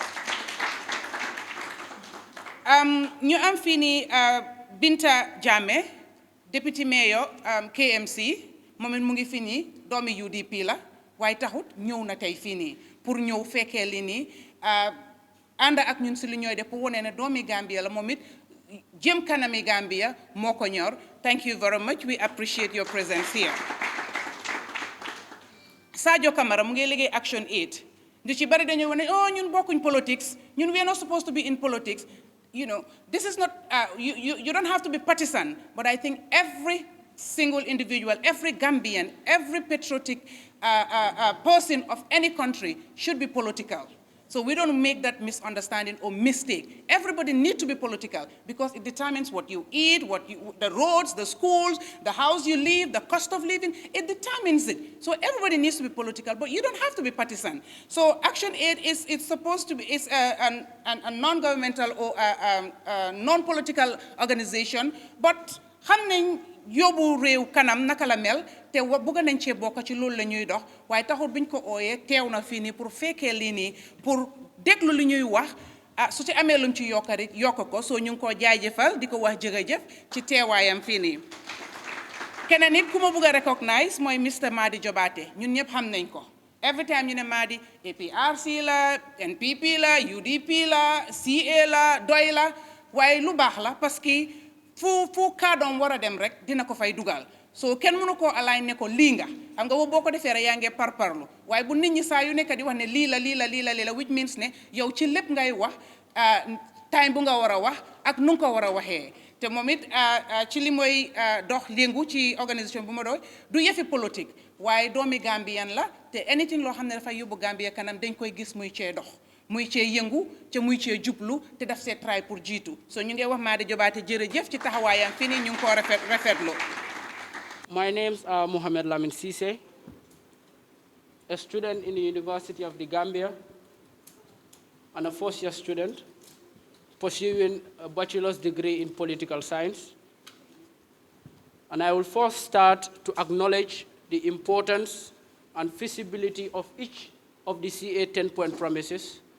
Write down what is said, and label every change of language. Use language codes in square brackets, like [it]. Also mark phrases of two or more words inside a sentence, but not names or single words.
[wo] ñu am fii nii Binta Jammeh député mayor KMC moom it mu ngi fii nii doomi UDP la waaye taxut ñëw na tey fii nii pour ñëw fekkee li nii ànd ak ñun si li ñooy def pour wane ne doomi Gambia la moom it jëm kanami Gambia moo ko ñor [en] thank you very much we appreciate your presence here Sadio Camara [wo] mu ngi liggéey Action Aid ñu ci bari dañuy wane oh ñun bokkuñ politics ñun [en] we are not supposed to be in politics you know this is not you don't have to be partisan but I think every single individual every Gambian every patriotic person of any country should be political. So we don't make that misunderstanding or mistake. Everybody needs to be political because it determines what you eat, the roads, the schools, the house you live, the cost of living. It determines it. So everybody needs to be political, but you don't have to be partisan. So Action Aid it's supposed to be a non-governmental or non-political organization, but [wo] xam nañ yóbbu réew kanam naka la mel te bëgg nañ cee bokk ci loolu la ñuy dox waaye taxul biñ ko ooyee teew na fii nii pour fekkee lii nii pour déglu li ñuy wax su ci amee lum ci yokkari yokk ko soo ñu ngi koo jaajëfal di ko wax jërëjëf ci teewaayam fii nii keneen nit ku ma bëgg a recognize mooy Mr Madi Jobaate ñun ñëpp xam nañ ko [en] every time [wo] ñu ne Madi APRC la NPP la UDP la CA la doy la waaye lu baax la parce que fu kaadoom war a dem rek dina ko fay dugal so kenn mënu koo align ne ko lii nga xam nga boo ko defee rek yaa ngee parparlu waaye bu nit ñi saa yu nekk di wax ne lii la [en] which means [wo] ne yow ci lépp ngay wax time bu nga war a wax ak nu nga ko war a waxee te moom it ci li mooy dox léngu ci organisation bu ma doy du yëfi politique waaye doomi Gambian la te anything loo xam ne dafay yóbbu Gambia kanam dañ koy gis muy cee dox muy cee yëngu te muy cee jublu te daf see try pour jiitu so ñu ngi wax Madi Jobaate jërëjëf ci taxawaayam fii nii ñu ngi koo rafetlu. [en] My name's Mohamed Lamin Cisse, a student in the University of the Gambia and a first-year student pursuing a bachelor's degree in political science. And I will first start to acknowledge the importance and feasibility of each of the CA 10-point promises.